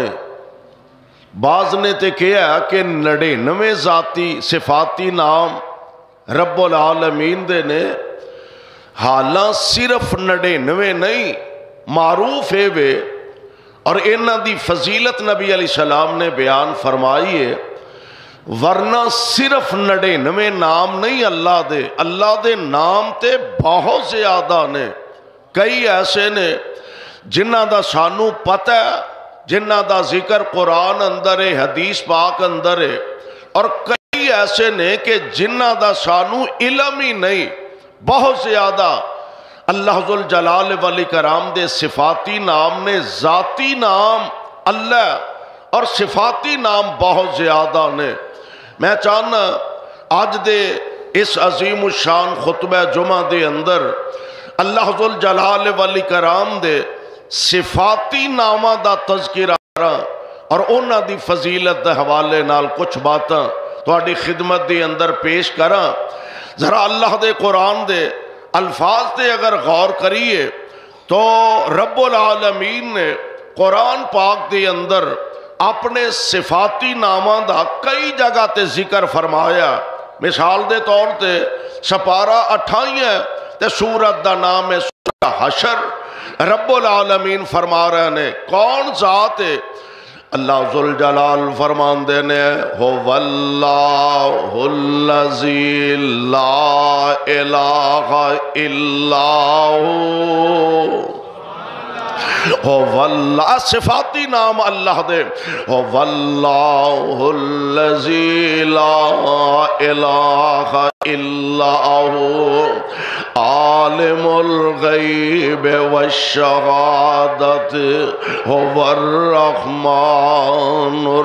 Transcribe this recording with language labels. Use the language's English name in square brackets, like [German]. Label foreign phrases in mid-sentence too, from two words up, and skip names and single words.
[Punjabi] بعض نے تے کہا کہ 99 ذاتی صفاتی نام رب العالمین دے نے، حالاں صرف 99 نہیں معروف ہے وے، اور انہاں دی فضیلت نبی علیہ السلام نے بیان فرمائی ہے، ورنہ صرف 99 نام نہیں اللہ دے نام تے بہت زیادہ نے۔ کئی ایسے نے جنہاں دا سانو پتہ ہے، جنہاں دا ذکر قرآن اندر ہے، حدیث پاک اندر ہے، اور کئی ایسے نے کہ جنہاں دا سانو علم ہی نہیں۔ بہت زیادہ اللہ ذوالجلال والاکرام دے صفاتی نام نے، ذاتی نام اللہ اور صفاتی نام بہت زیادہ نے۔ میں چاہنا آج دے اس عظیم الشان خطبہ جمعہ دے اندر اللہ ذوالجلال والاکرام دے صفاتی نامہ دا تذکرہ اور انہاں دی فضیلت دے حوالے نال کچھ باتاں تہاڈی خدمت دی اندر پیش کراں۔ ذرا اللہ دے قرآن دے الفاظ تے اگر غور کریے تو رب العالمین نے قرآن پاک دے اندر اپنے صفاتی نامہ دا کئی جگہ تے ذکر فرمایا۔ مثال دے طور تے سپارہ 28 ہے تے سورت دا نام ہے سورہ حشر۔ رب العالمین فرما رہے نے کون ذات ہے؟ اللہ ذوالجلال فرمان دینے [Arabic] هو اللہ الذی لا الہ الا هو اللہ، [Punjabi] صفاتی نام اللہ دے، [Arabic] هو اللہ الذی لا الہ الا هو عالم الغیب والشہادت هو الرحمن